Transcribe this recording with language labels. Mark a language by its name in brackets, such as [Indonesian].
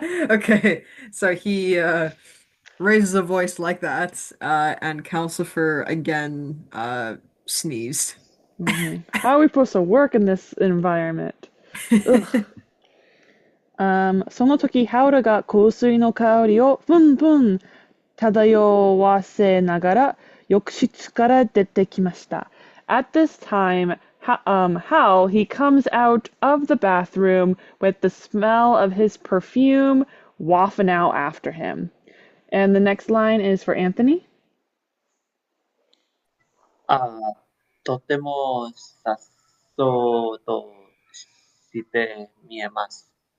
[English] Okay, so he raises a voice like that, and Calcifer again sneezed. How are we supposed to work in this environment? Ugh. [Japanese] その時、ハウルが香水の香りをプンプン漂わせながら浴室から出てきました。 [English] At this time, Hal, he comes out of the bathroom with the smell of his perfume wafting out after him. And the next line is for Anthony. [Japanese] とてもさっそうとして見えます。